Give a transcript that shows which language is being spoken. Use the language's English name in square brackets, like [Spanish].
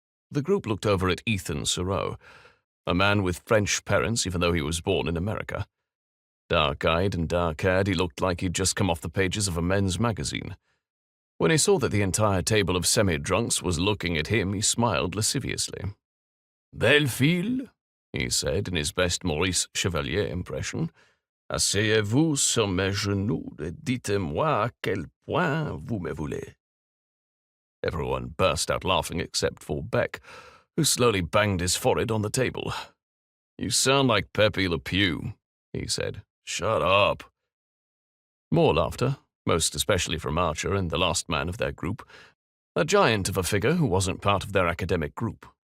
[English] The group looked over at Ethan Thoreau, a man with French parents even though he was born in America. Dark-eyed and dark-haired, he looked like he'd just come off the pages of a men's magazine. When he saw that the entire table of semi-drunks was looking at him, he smiled lasciviously. [French] Belle-fille, [English] he said in his best Maurice Chevalier impression, [French] asseyez-vous sur mes genoux et dites-moi à quel point vous me voulez. [English] Everyone burst out laughing except for Beck, who slowly banged his forehead on the table. You sound like Pepe Le Pew, he said. Shut up. More laughter, most especially from Archer and the last man of their group, a giant of a figure who wasn't part of their academic group.